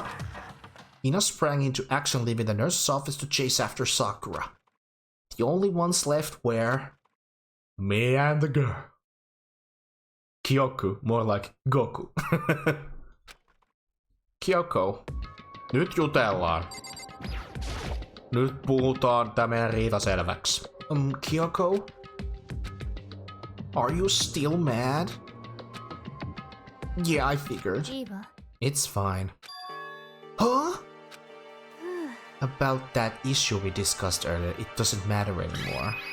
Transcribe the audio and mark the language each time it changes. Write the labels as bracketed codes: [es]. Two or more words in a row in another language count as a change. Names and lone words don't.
[en] Ina sprang into action, leaving the nurse's office to chase after Sakura. The only ones left were... Me and the girl. Kyoku, more like Goku. Kyoko. [fi] Nyt jutellaan. Nyt puhutaan tää meidän riita selväksi. [en] Kyoko? Are you still mad? Yeah, I figured. It's fine. Huh? About that issue we discussed earlier, it doesn't matter anymore.